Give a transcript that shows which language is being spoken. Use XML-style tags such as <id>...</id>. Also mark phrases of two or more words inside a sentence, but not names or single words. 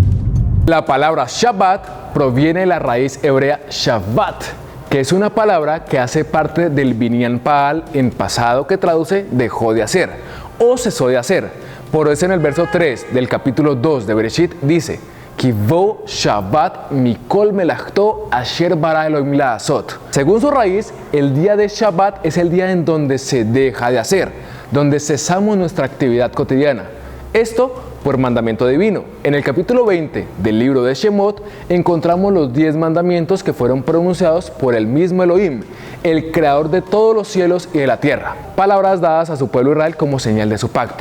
<es>La palabra Shabbat proviene de la raíz hebrea Shabbat, que es una palabra que hace parte del</es> <he>בניין פעל</he> <es>en pasado, que traduce dejó de hacer o cesó de hacer. Por eso en el verso 3 del capítulo 2 de Bereshit dice:</es> <he>כי בו שבת מכל מלאכתו אשר ברא אלהים לעשות.</he> <es>Según su raíz, el día de Shabbat es el día en donde se deja de hacer, donde cesamos nuestra actividad cotidiana. Esto por mandamiento divino. En el capítulo 20 del libro de Shemot encontramos los 10 mandamientos que fueron pronunciados por el mismo Elohim, el creador de todos los cielos y de la tierra, palabras dadas a su pueblo Israel como señal de su pacto.</es>